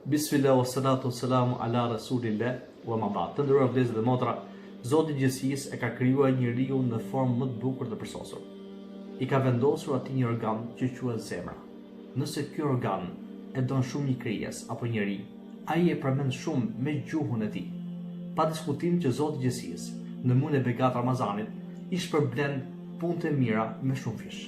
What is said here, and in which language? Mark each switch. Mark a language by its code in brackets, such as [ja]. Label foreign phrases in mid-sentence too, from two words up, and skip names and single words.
[ar] بسم الله والصلاة والسلام على رسول الله وأما بعد. [sq] Të nderuar vëllezër dhe motra, Zoti i gjithësisë e ka krijuar njeriu në formë më të bukur të përsosur. I ka vendosur atij një organ që quhet zemra. Nëse ky organ e don shumë një krijes apo njeri, ai e përmend shumë me gjuhën e tij. Pa diskutim që Zoti i gjithësisë në muajin e begat Ramazanit i shpërblen punët e mira me shumë fish.